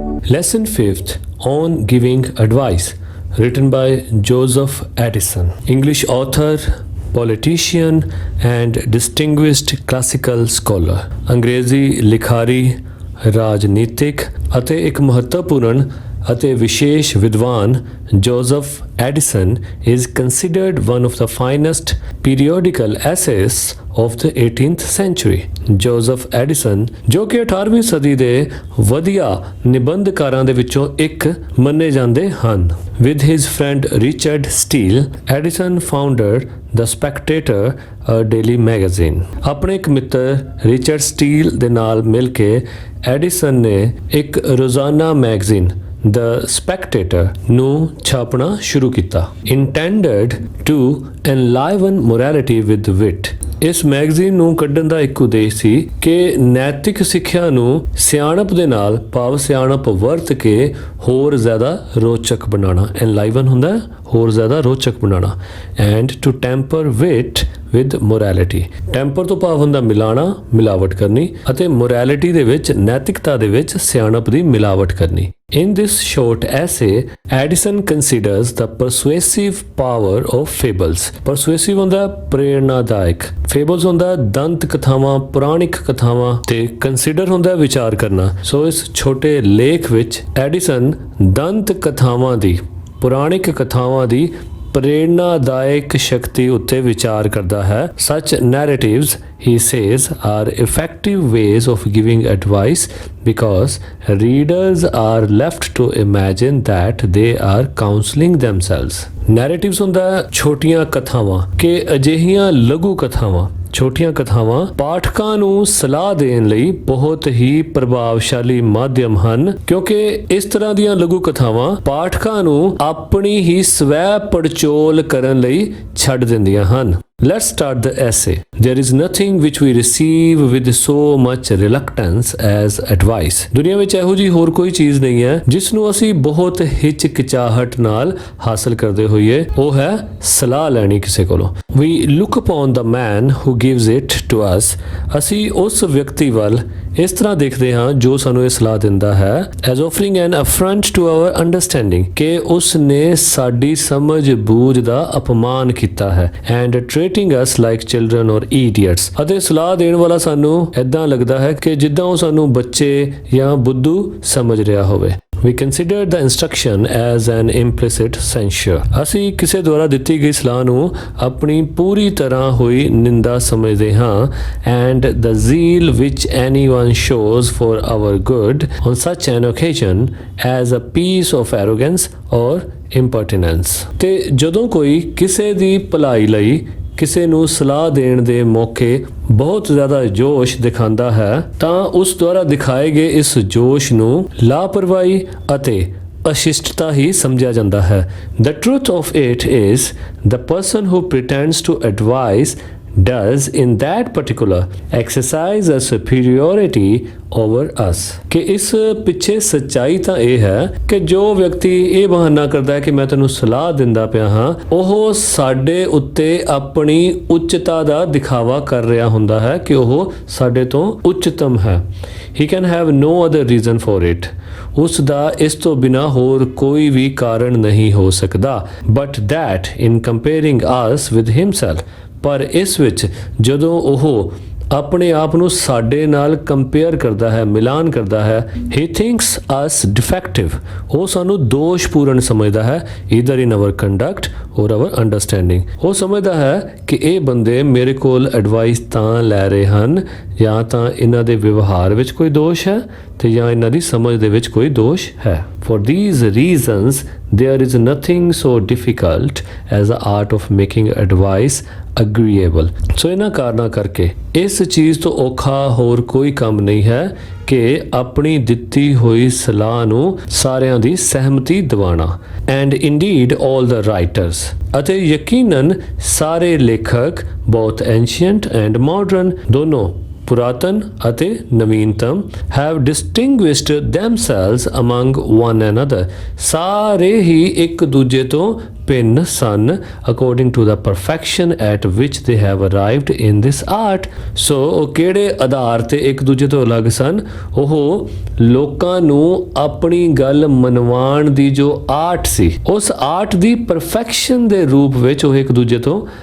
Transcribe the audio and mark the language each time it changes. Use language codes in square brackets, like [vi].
[en] Lesson 5th on Giving Advice, written by Joseph Addison, English author, politician, and distinguished classical scholar. [pa] ਅੰਗਰੇਜ਼ੀ ਲਿਖਾਰੀ, ਰਾਜਨੀਤਿਕ ਅਤੇ ਇੱਕ ਮਹੱਤਵਪੂਰਨ ਅਤੇ ਵਿਸ਼ੇਸ਼ ਵਿਦਵਾਨ Joseph Edison [en] is considered one of the finest periodical essayists of the 18th century. [pa] Joseph Edison ਜੋ ਕਿ 18ਵੀਂ ਸਦੀ ਦੇ ਵਧੀਆ ਨਿਬੰਧਕਾਰਾਂ ਦੇ ਵਿੱਚੋਂ ਇੱਕ ਮੰਨੇ ਜਾਂਦੇ ਹਨ. [en] With his friend Richard Steele, Addison founded The Spectator, a daily magazine. [pa] ਆਪਣੇ ਇੱਕ ਮਿੱਤਰ ਰਿਚਰਡ ਸਟੀਲ ਦੇ ਨਾਲ ਮਿਲ ਕੇ ਐਡੀਸਨ ਨੇ ਇੱਕ ਰੋਜ਼ਾਨਾ ਮੈਗਜ਼ੀਨ The Spectator ਨੂੰ ਛਾਪਣਾ ਸ਼ੁਰੂ ਕੀਤਾ. [en] Intended to enliven morality with wit. [pa] ਇਸ ਮੈਗਜ਼ੀਨ ਨੂੰ ਕੱਢਣ ਦਾ ਇੱਕ ਉਦੇਸ਼ ਸੀ ਕਿ ਨੈਤਿਕ ਸਿੱਖਿਆ ਨੂੰ ਸਿਆਣਪ ਦੇ ਨਾਲ ਭਾਵ ਸਿਆਣਪ ਵਰਤ ਕੇ ਹੋਰ ਜ਼ਿਆਦਾ ਰੋਚਕ ਬਣਾਉਣਾ. enliven ਹੁੰਦਾ ਹੈ ਹੋਰ ਜ਼ਿਆਦਾ ਰੋਚਕ ਬਣਾਉਣਾ. [en] and to temper wit with morality. [pa] Temper ਤੋਂ ਭਾਵ ਹੁੰਦਾ ਮਿਲਾਣਾ, ਮਿਲਾਵਟ ਕਰਨੀ, ਅਤੇ ਮੋਰੈਲਿਟੀ ਦੇ ਵਿੱਚ ਨੈਤਿਕਤਾ ਦੇ ਵਿੱਚ ਸਿਆਣਪ ਦੀ ਮਿਲਾਵਟ ਕਰਨੀ. [en] In this short essay, Addison considers the persuasive power of fables. [pa] Persuasive ਹੁੰਦਾ ਪ੍ਰੇਰਨਾਦਾਇਕ, fables ਹੁੰਦਾ ਦੰਤ ਕਥਾਵਾਂ, ਪੁਰਾਣਿਕ ਕਥਾਵਾਂ, ਤੇ consider ਹੁੰਦਾ ਵਿਚਾਰ ਕਰਨਾ. ਸੋ ਇਸ ਛੋਟੇ ਲੇਖ ਵਿੱਚ ਐਡੀਸਨ ਦੰਤ ਕਥਾਵਾਂ ਦੀ, ਪੁਰਾਣਿਕ ਕਥਾਵਾਂ ਦੀ ਪ੍ਰੇਰਨਾਦਾਇਕ ਸ਼ਕਤੀ ਉੱਤੇ ਵਿਚਾਰ ਕਰਦਾ ਹੈ. [en] Such narratives, he says, are effective ways of giving advice because readers are left to imagine that they are counseling themselves. [pa] Narratives ਹੁੰਦਾ ਛੋਟੀਆਂ ਕਥਾਵਾਂ ਕਿ ਅਜਿਹੀਆਂ ਲਘੂ ਕਥਾਵਾਂ, ਛੋਟੀਆਂ ਕਥਾਵਾਂ ਪਾਠਕਾਂ ਨੂੰ ਸਲਾਹ ਦੇਣ ਲਈ ਬਹੁਤ ਹੀ ਪ੍ਰਭਾਵਸ਼ਾਲੀ ਮਾਧਿਅਮ ਹਨ, ਕਿਉਂਕਿ ਇਸ ਤਰ੍ਹਾਂ ਦੀਆਂ ਲਘੂ ਕਥਾਵਾਂ ਪਾਠਕਾਂ ਨੂੰ ਆਪਣੀ ਹੀ ਸਵੈ ਪੜਚੋਲ ਕਰਨ ਲਈ ਛੱਡ ਦਿੰਦੀਆਂ ਹਨ. [en] Let's start the essay. There is nothing which we receive with so much reluctance as advice. [pa] ਦੁਨੀਆ ਵਿੱਚ ਇਹੋ ਜਿਹੀ ਹੋਰ ਕੋਈ ਚੀਜ਼ ਨਹੀਂ ਹੈ ਜਿਸ ਨੂੰ ਅਸੀਂ ਬਹੁਤ ਹਿਚਕਿਚਾਹਟ ਨਾਲ ਹਾਸਲ ਕਰਦੇ ਹੋਈਏ, ਉਹ ਹੈ ਸਲਾਹ ਲੈਣੀ ਕਿਸੇ ਕੋਲੋਂ. [en] We look upon the man who gives it to us. [pa] ਅਸੀਂ ਉਸ ਵਿਅਕਤੀ ਵੱਲ ਇਸ ਤਰ੍ਹਾਂ ਦੇਖਦੇ ਹਾਂ ਜੋ ਸਾਨੂੰ ਇਹ ਸਲਾਹ ਦਿੰਦਾ ਹੈ, [en] as offering an affront to our understanding, [pa] ਕਿ ਉਸ ਨੇ ਸਾਡੀ ਸਮਝ ਬੂਝ ਦਾ ਅਪਮਾਨ ਕੀਤਾ ਹੈ, [en] and treating us like children or idiots. [pa] ਅਤੇ ਸਲਾਹ ਦੇਣ ਵਾਲਾ ਸਾਨੂੰ ਏਦਾਂ ਲੱਗਦਾ ਹੈ ਕਿ ਜਿੱਦਾਂ ਉਹ ਸਾਨੂੰ ਬੱਚੇ ਜਾਂ ਬੁੱਧੂ ਸਮਝ ਰਿਹਾ ਹੋਵੇ. [en] We consider the instruction as an implicit censure. [pa] ਅਸੀਂ ਕਿਸੇ ਦੁਆਰਾ ਦਿੱਤੀ ਗਈ ਸਲਾਹ ਨੂੰ ਆਪਣੀ ਪੂਰੀ ਤਰ੍ਹਾਂ ਹੋਈ ਨਿੰਦਾ ਸਮਝਦੇ ਹਾਂ, [en] and the zeal which anyone shows for our good on such an occasion as a piece of arrogance or impertinence. [pa] ਤੇ ਜਦੋਂ ਕੋਈ ਕਿਸੇ ਦੀ ਭਲਾਈ ਲਈ ਕਿਸੇ ਨੂੰ ਸਲਾਹ ਦੇਣ ਦੇ ਮੌਕੇ ਬਹੁਤ ਜ਼ਿਆਦਾ ਜੋਸ਼ ਦਿਖਾਉਂਦਾ ਹੈ ਤਾਂ ਉਸ ਦੁਆਰਾ ਦਿਖਾਏ ਗਏ ਇਸ ਜੋਸ਼ ਨੂੰ ਲਾਪਰਵਾਹੀ ਅਤੇ ਅਸ਼ਿਸ਼ਟਤਾ ਹੀ ਸਮਝਿਆ ਜਾਂਦਾ ਹੈ. [en] The truth of it is the person who pretends to advise does in that particular exercise a superiority over us. [pa] ਕਿ ਇਸ ਪਿੱਛੇ ਸੱਚਾਈ ਤਾਂ ਇਹ ਹੈ ਕਿ ਜੋ ਵਿਅਕਤੀ ਇਹ ਬਹਾਨਾ ਕਰਦਾ ਹੈ ਕਿ ਮੈਂ ਤੈਨੂੰ ਸਲਾਹ ਦਿੰਦਾ ਪਿਆ ਹਾਂ, ਉਹ ਸਾਡੇ ਉੱਤੇ ਆਪਣੀ ਉੱਚਤਾ ਦਾ ਦਿਖਾਵਾ ਕਰ ਰਿਹਾ ਹੁੰਦਾ ਹੈ ਕਿ ਉਹ ਸਾਡੇ ਤੋਂ ਉੱਚਤਮ ਹੈ. [en] He can have no other reason for it. [pa] ਉਸ ਦਾ ਇਸ ਤੋਂ ਬਿਨਾਂ ਹੋਰ ਕੋਈ ਵੀ ਕਾਰਨ ਨਹੀਂ ਹੋ ਸਕਦਾ. [en] But that in comparing us with himself, [pa] ਪਰ ਇਸ ਵਿੱਚ ਜਦੋਂ ਉਹ ਆਪਣੇ ਆਪ ਨੂੰ ਸਾਡੇ ਨਾਲ ਕੰਪੇਅਰ ਕਰਦਾ ਹੈ, ਮਿਲਾਨ ਕਰਦਾ ਹੈ, [en] he thinks us defective. [pa] ਉਹ ਸਾਨੂੰ ਦੋਸ਼ਪੂਰਨ ਸਮਝਦਾ ਹੈ, [en] either in our conduct or our understanding. [pa] ਉਹ ਸਮਝਦਾ ਹੈ ਕਿ ਇਹ ਬੰਦੇ ਮੇਰੇ ਕੋਲ ਐਡਵਾਈਸ ਤਾਂ ਲੈ ਰਹੇ ਹਨ ਜਾਂ ਤਾਂ ਇਹਨਾਂ ਦੇ ਵਿਵਹਾਰ ਵਿੱਚ ਕੋਈ ਦੋਸ਼ ਹੈ ਤੇ ਜਾਂ ਇਹਨਾਂ ਦੀ ਸਮਝ ਦੇ ਵਿੱਚ ਕੋਈ ਦੋਸ਼ ਹੈ. [en] For these reasons, there is nothing so difficult as the art of making advice agreeable. [pa] ਸੋ ਇਹਨਾਂ ਕਾਰਨਾਂ ਕਰਕੇ ਇਸ ਚੀਜ਼ ਤੋਂ ਔਖਾ ਹੋਰ ਕੋਈ ਕੰਮ ਨਹੀਂ ਹੈ ਕਿ ਆਪਣੀ ਦਿੱਤੀ ਹੋਈ ਸਲਾਹ ਨੂੰ ਸਾਰਿਆਂ ਦੀ ਸਹਿਮਤੀ ਦਿਵਾਉਣਾ. [en] And indeed all the writers, [pa] ਅਤੇ ਯਕੀਨਨ ਸਾਰੇ ਲੇਖਕ, [en] both ancient and modern, [pa] ਦੋਨੋਂ ਪੁਰਾਤਨ ਅਤੇ ਨਵੀਨਤਮ [en] have distinguished themselves among one another [pa] ਸਾਰੇ ਹੀ ਇੱਕ ਦੂਜੇ ਤੋਂ ਭਿੰਨ ਸਨ [en] according to the perfection at which they have arrived in this art [pa] ਸੋ ਉਹ ਕਿਹੜੇ ਆਧਾਰ ਤੇ ਇੱਕ ਦੂਜੇ ਤੋਂ ਅਲੱਗ ਸਨ ਉਹ ਲੋਕਾਂ ਨੂੰ ਆਪਣੀ ਗੱਲ ਮਨਵਾਉਣ ਦੀ ਜੋ ਆਰਟ ਸੀ ਉਸ ਆਰਟ ਦੀ ਪਰਫੈਕਸ਼ਨ ਦੇ ਰੂਪ ਵਿੱਚ ਉਹ ਇੱਕ ਦੂਜੇ ਤੋਂ